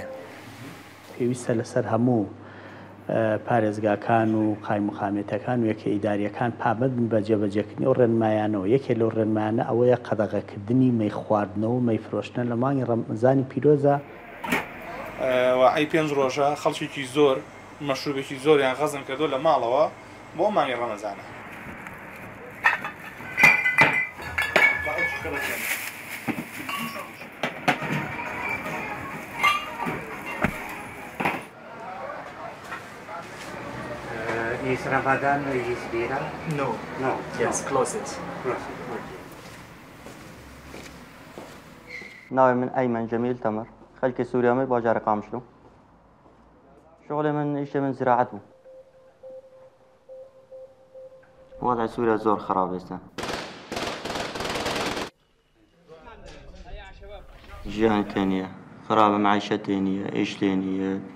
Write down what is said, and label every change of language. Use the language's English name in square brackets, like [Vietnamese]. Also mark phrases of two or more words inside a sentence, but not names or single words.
[Central Kurdish] پێویستە لەسەر هەموو پارێزگاکان و قایممقامێتەکان و یەکە ئیداریەکان پابەت بن بە جێبەجێکردنی ئەو ڕێنمایانەوە. یەکێ لەو ڕێنمایانە ئەوەیە قەدەغەکردنی مەی خواردنەوە و مەی فرۆشتن لە مانگی ڕەمەزانی پیرۆزە. وعی 5 ڕۆژە خەڵکێکی زۆر مەشروبێکی زۆریان غەزم کردو لە ماڵەوە بۆ مانگی ڕەمەزانە. [English] Is Ramadan is Bira? No. No. Yes, close it. [Central Kurdish] ناوی من ئەیمەن جەمیل تەمر، خەلکی سووریامە باژارە قامشلو. شغلی من ئیشی من زراعت بوو. وضعی سووریا زۆر خراپ ئێستا. ژیان تێ نییە، خراپە، معیشەت تێ نییە، ئیش تێ نییە.